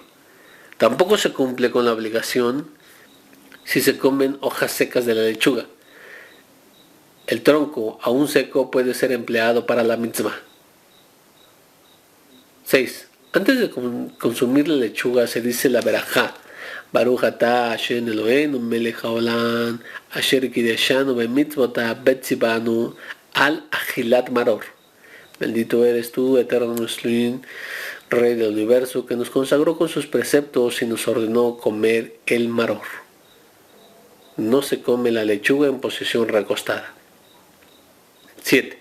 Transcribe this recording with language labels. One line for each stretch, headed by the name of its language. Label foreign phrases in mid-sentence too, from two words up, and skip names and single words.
Spanish: Tampoco se cumple con la obligación si se comen hojas secas de la lechuga. El tronco, aún seco, puede ser empleado para la mitzvah. 6. Antes de consumir la lechuga se dice la verajá.
Hebrew: ברוך אתה השם אלהינו מלך העולם אשר קדשנו במצותיו וצונו על אכילת מרור.
Spanish: Bendito eres tú, eterno nuestro Rey del universo, que nos consagró con sus preceptos y nos ordenó comer el maror. No se come la lechuga en posición recostada. 7.